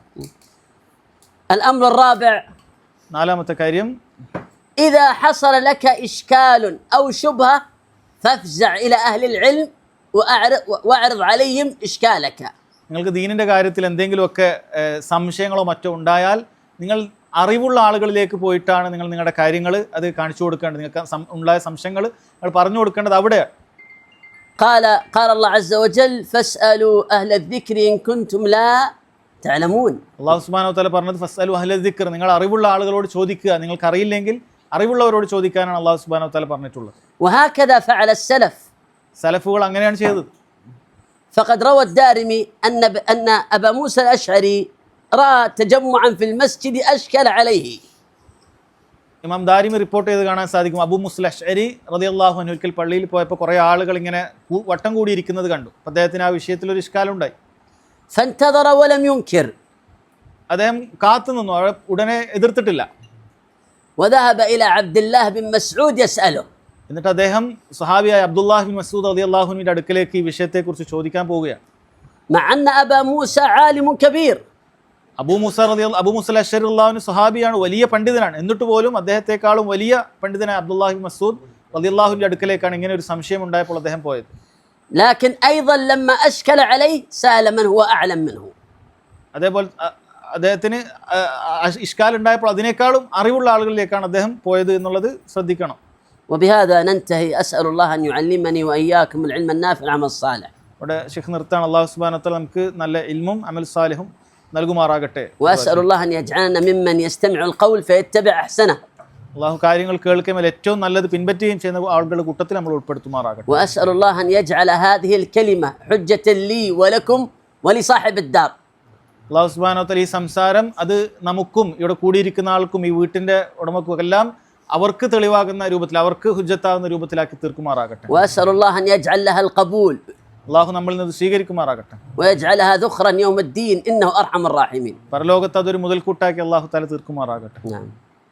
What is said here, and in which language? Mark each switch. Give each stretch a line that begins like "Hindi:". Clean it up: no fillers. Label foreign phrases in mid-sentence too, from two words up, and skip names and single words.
Arabic: الأمر الرابع
Malayalam: നാലാമത്തെ കാര്യം,
Arabic: إذا حصل لك إشكال أو شبهة فافزع إلى أهل العلم وأعرض عليهم إشكالك.
Malayalam: നിങ്ങൾക്ക് ദീനിൻ്റെ കാര്യത്തിൽ എന്തെങ്കിലുമൊക്കെ സംശയങ്ങളോ മറ്റോ ഉണ്ടായാൽ നിങ്ങൾ അറിവുള്ള ആളുകളിലേക്ക് പോയിട്ടാണ് നിങ്ങൾ നിങ്ങളുടെ കാര്യങ്ങൾ അത് കാണിച്ചു കൊടുക്കേണ്ടത്. നിങ്ങൾക്ക് ഉണ്ടായ സംശയങ്ങൾ നിങ്ങൾ പറഞ്ഞു കൊടുക്കേണ്ടത് അവിടെയാണ്.
Arabic: قال الله عز وجل فاسألوا أهل الذكر إن كنتم لا تعلمون. الله سبحانه وتعالى
Malayalam: പറഞ്ഞത്
Arabic: فاسألوا أهل الذكر,
Malayalam: നിങ്ങൾ അറിവുള്ള ആളുകളോട് ചോദിക്കുക, നിങ്ങൾക്ക് അറിയില്ലെങ്കിൽ അറിവുള്ളവരോട് ചോദിക്കാനാണ്
Arabic: الله سبحانه وتعالى
Malayalam: പറഞ്ഞിട്ടുള്ളത്.
Arabic: وهكذا فعل السلف.
Malayalam: സലഫുകൾ അങ്ങനെയാണ് ചെയ്തത്.
Arabic: فقد روى الدارمي أن أبا موسى الأشعري رأى تجمعا في المسجد أشكل عليه.
Malayalam: ഇമാം ദാരിമി റിപ്പോർട്ട് ചെയ്ത് കാണാൻ സാധിക്കും, അബൂ മുസ്അ അശ്അരി
Arabic: رضي الله عنه
Malayalam: ഒരിക്കൽ പള്ളിയിൽ പോയപ്പോൾ കുറേ ആളുകൾ ഇങ്ങനെ വട്ടം കൂടിയിരിക്കുന്നത് കണ്ടു. അദ്ദേഹത്തിന് ആ വിഷയത്തിൽ ഒരു ഇഷ്കാലുണ്ടായി.
Arabic: فانتظر ولم ينكر.
Malayalam: അദ്ദേഹം കാത്തു നിന്നു, ഉടനെ എതിർത്തിട്ടില്ല.
Arabic: وذهب إلى عبد الله بن مسعود يسأله.
Malayalam: എന്നിട്ട് അദ്ദേഹം സ്വഹാബിയായ അബ്ദുല്ലാഹ് ബിൻ മസ്ഊദ്
Arabic: رضي الله عنه
Malayalam: അടുക്കലേക്ക് ഈ വിഷയത്തെക്കുറിച്ച് ചോദിക്കാൻ പോവുകയാണ്.
Arabic: مع أن أبا موسى عالم كبير.
Malayalam: അബൂ മൂസ അശ്ശരി
Arabic: رضي الله عنه
Malayalam: സ്വഹാബിയാണ്, വലിയ പണ്ഡിതനാണ്. എന്നിട്ട് പോലും അദ്ദേഹത്തെക്കാളും വലിയ പണ്ഡിതനായ അബ്ദുല്ലാഹ് ബിൻ മസ്ഊദ് റളിയല്ലാഹുവിന്റെ അടുക്കലേക്കാണ് ഇങ്ങനെ ഒരു സംശയം ഉണ്ടായപ്പോൾ അദ്ദേഹം പോയത്.
Arabic: لكن أيضا لما أشكل عليه سأل من هو أعلم منه.
Malayalam: അതേപോലെ അദ്ദേഹത്തിന് ഇഷ്കാൽ ഉണ്ടായപ്പോൾ അതിനേക്കാളും അറിവുള്ള ആളുകളിലേക്കാണ് അദ്ദേഹം പോയത് എന്നുള്ളത് ശ്രദ്ധിക്കണം.
Arabic: وبهذا ننتهي. أسأل الله أن يعلمني وإياكم العلم النافع والعمل الصالح.
Malayalam: ഇവിടെ ശൈഖ് നിർത്താണ്.
Arabic: الله سبحانه وتعالى
Malayalam: നമുക്ക് നല്ല ഇൽമും
Arabic: عمل صالح
Malayalam: നൽകുമാറാകട്ടെ.
Arabic: وأسأل الله أن يجعلنا ممن يستمع القول فيتبع أحسنه.
Malayalam: അള്ളാഹു കാര്യങ്ങൾ കേൾക്കുമ്പോൾ ഏറ്റവും നല്ലത് പിൻപറ്റുകയും ചെയ്യുന്ന ആളുകളുടെ കൂട്ടത്തിൽ നമ്മൾ ഉൾപ്പെടുത്തുമാറാകട്ടെ.
Arabic: وأسأل الله أن يجعل هذه الكلمة حجة لي ولكم ولصاحب الدار. الله سبحانه وتعالى
Malayalam: ഈ സംസാരം അത് നമുക്കും ഇവിടെ കൂടിയിരിക്കുന്ന ആൾക്കും ഈ വീട്ടിന്റെ ഉടമക്കും എല്ലാം അവർക്ക് തെളിവാകുന്ന രൂപത്തിൽ, അവർക്ക് ഹുജ്ജത്താകുന്ന രൂപത്തിലാക്കി തീർക്കുമാറാകട്ടെ.
Arabic: وأسأل الله أن يجعل لها القبول.
Malayalam: അള്ളാഹു നമ്മളിൽ നിന്ന് സ്വീകരിക്കുമാറാകട്ടെ.
Arabic: ويجعلها ذخرا يوم الدين إنه أرحم الراحمين.
Malayalam: പരലോകത്ത് അതൊരു മുതൽക്കൂട്ടാക്കി
Arabic: الله تعالى
Malayalam: തീർക്കുമാറാകട്ടെ.
Arabic: نعم.